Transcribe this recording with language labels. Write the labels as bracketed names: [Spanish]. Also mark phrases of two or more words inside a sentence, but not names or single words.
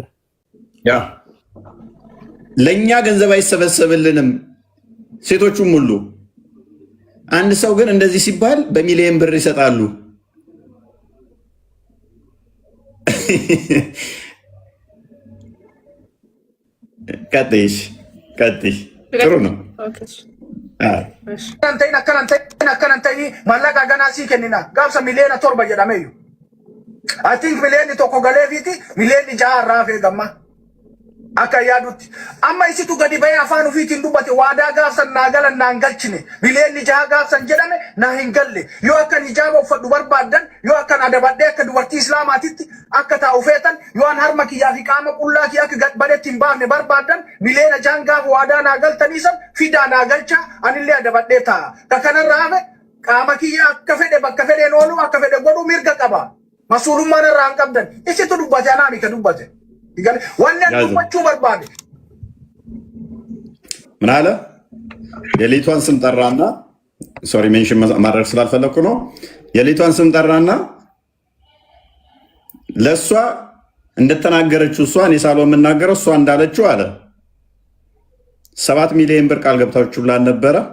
[Amharic] ያ ለኛ ገንዘብ አይሰበሰብልንም፣ ሴቶቹም ሁሉ። አንድ ሰው ግን እንደዚህ ሲባል በሚሊዮን ብር ይሰጣሉ። ቀጥይ ጥሩ ነው። [Oromo] akkanantay mallaqa ganaa sii kennina gaafsa miliyoona 7 jedhameeyyu [English] I think [Oromo] miliyoonni 1 galeefiti miliyoonni 6 irraa hafee gamma akka yaadutti amma isitu gadi bahee afaan ofiitiin dubbate waadaa gaafsan naa galan naa hin galchine miliyoonni 6 gaafsan jedhame naa hin galle yoo akkan hijaaba uffadhu barbaaddan yoo akkan adabadhee akka dubartii islaamaatitti akka taa'u feetan yoo an harma kiyyaa fi qaama qullaa kiyyaa akka gadbadeetti hin baafne barbaaddan miliyoona 6 gaafa waadaa naa galtanii san fidaa naa galchaa anillee adabadhee taa'a ka kanarraa hafe qaama kiyyaa akka fedhe bakka fedheen oolu akka fedhe godhuu mirga qaba masuulummaan irraa hin qabdan isitu dubbate anaa mika dubbate [Amharic] ምን አለ? የሌቷን ስም ጠራና፣ [English] sorry mention [Amharic] ማድረግ ስላልፈለኩ ነው። የሌቷን ስም ጠራና ለእሷ እንደተናገረችው እሷን የሳለው የምናገረው እሷ እንዳለችው አለ 7 ሚሊዮን ብር ቃል ገብታችሁላት ነበረ።